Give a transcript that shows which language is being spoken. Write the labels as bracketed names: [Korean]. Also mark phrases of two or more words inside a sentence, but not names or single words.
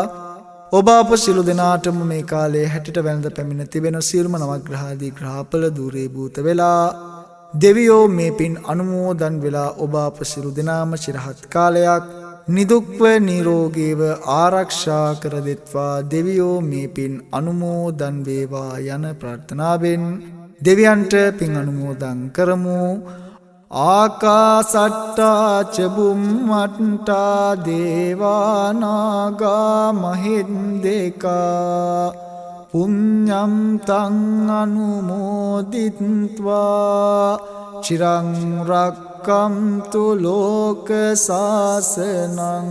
[Sinhala] ඔබ අප සියලු දෙනාටම මේ කාලයේ හැටිට වැළඳ පැමිණ තිබෙන සියලුම නවග්‍රහාදී ග්‍රහඵල දුරේ භූත වෙලා දෙවියෝ මේ පින් අනුමෝදන් වෙලා ඔබ අප සියලු දෙනාම චිරහත් කාලයක් නිදුක්ව නිරෝගීව ආරක්ෂා කර දෙත්වා දෙවියෝ මේ පින් අනුමෝදන් වේවා යන ප්‍රාර්ථනාවෙන් දෙවියන්ට පින් අනුමෝදන් කරමු. [Pali] ආකාසට්ටා ච බුම්මට්ටා දේවා නාග මහින්దికා පුඤ්ඤම් තං අනුමෝදිත්වා චිරං රක්ඛන්තු ලෝක සාසනං